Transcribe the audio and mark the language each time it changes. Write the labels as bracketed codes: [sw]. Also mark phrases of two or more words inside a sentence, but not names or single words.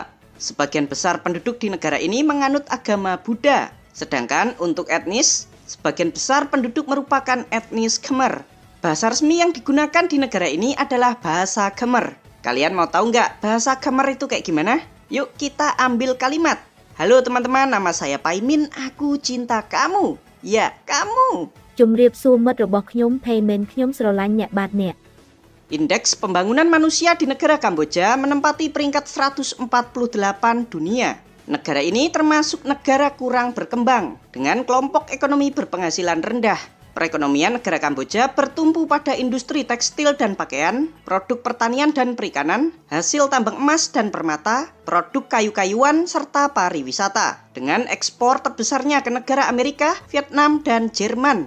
[id] Sebagian besar penduduk di negara ini menganut agama Buddha, sedangkan untuk etnis, sebagian besar penduduk merupakan etnis Khmer. Bahasa resmi yang digunakan di negara ini adalah bahasa Khmer. Kalian mau tahu nggak bahasa Khmer itu kayak gimana? Yuk kita ambil kalimat. Halo teman-teman, nama saya Paimin, aku cinta kamu. Ya, kamu. [km] ជំរាបសួរមិត្តរបស់ខ្ញុំ Payment ខ្ញុំស្រឡាញ់អ្នកបាទអ្នក [id] Indeks pembangunan manusia di negara Kamboja menempati peringkat 148 dunia. Negara ini termasuk negara kurang berkembang dengan kelompok ekonomi berpenghasilan rendah. Perekonomian negara Kamboja bertumpu pada industri tekstil dan pakaian, produk pertanian dan perikanan, hasil tambang emas dan permata, produk kayu-kayuan, serta pariwisata, dengan ekspor terbesarnya ke negara Amerika, Vietnam, dan Jerman.